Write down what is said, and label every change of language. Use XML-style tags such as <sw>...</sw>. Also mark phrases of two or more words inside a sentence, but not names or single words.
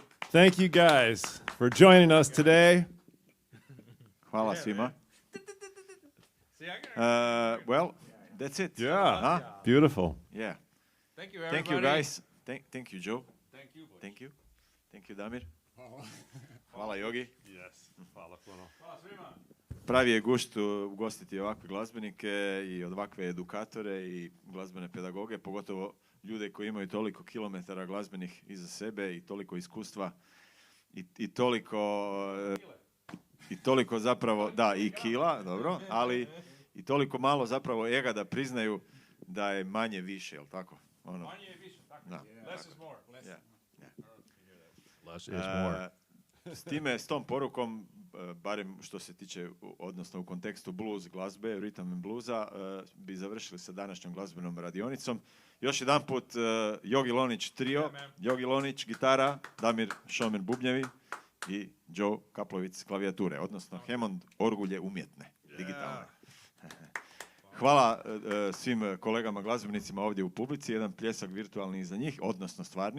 <en>Thank you guys for joining us today.</en> <hr>Hvala svima.</hr> <en>Well, that's it. Yeah, Huh? beautiful. Yeah. Thank you, everybody. Thank you, guys. Thank you, Joe. Thank you. Boy. Thank you. Thank you, Damir. Hvala, Yogi. Yes.</en> <hr>Hvala puno. Hvala svima. Pravi je gušt ugostiti ovakve glazbenike i ovakve edukatore i glazbene pedagoge, pogotovo ljude koji imaju toliko kilometara glazbenih iza sebe i toliko iskustva i toliko zapravo, da, i kila, dobro, ali i toliko malo zapravo ega da priznaju da je manje više, jel tako? Ono. Manje je više, tako. Da.</hr> <en>Less is more. Less is more.</en> <hr>S tom porukom, barem što se tiče, odnosno u kontekstu blues glazbe,</hr> <en>rhythm and bluesa,</en> <hr>bi završili sa današnjom glazbenom radionicom. Još jedan put Yogi Lonich trio, Yogi Lonich gitara, Damira Šomena bubnjevi i Joe Kaplowitza klavijature, odnosno Hammond orgulje umjetne, digitalne. Hvala svim kolegama glazbenicima ovdje u publici, jedan pljesak virtualni za njih, odnosno stvarni.</hr>